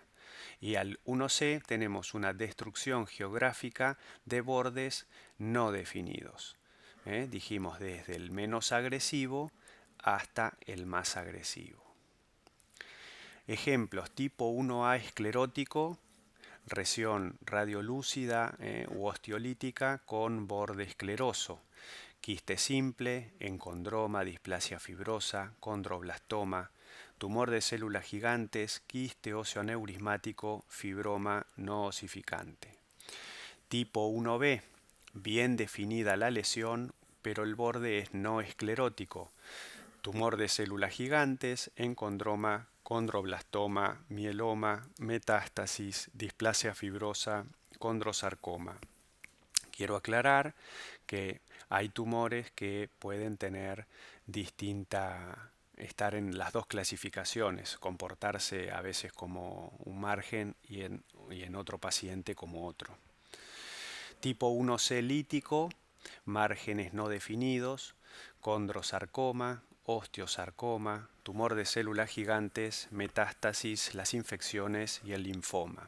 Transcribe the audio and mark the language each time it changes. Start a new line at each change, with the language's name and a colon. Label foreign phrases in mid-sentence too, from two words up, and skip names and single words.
Spanish: Y al 1C tenemos una destrucción geográfica de bordes no definidos. Dijimos desde el menos agresivo hasta el más agresivo. Ejemplos: tipo 1A esclerótico, región radiolúcida u osteolítica con borde escleroso, quiste simple, encondroma, displasia fibrosa, condroblastoma, tumor de células gigantes, quiste óseo aneurismático, fibroma no osificante. Tipo 1B, bien definida la lesión, pero el borde es no esclerótico, tumor de células gigantes, encondroma, condroblastoma, mieloma, metástasis, displasia fibrosa, condrosarcoma. Quiero aclarar que hay tumores que pueden tener estar en las dos clasificaciones, comportarse a veces como un margen y en otro paciente como otro. Tipo 1C lítico, márgenes no definidos, condrosarcoma, osteosarcoma, tumor de células gigantes, metástasis, las infecciones y el linfoma.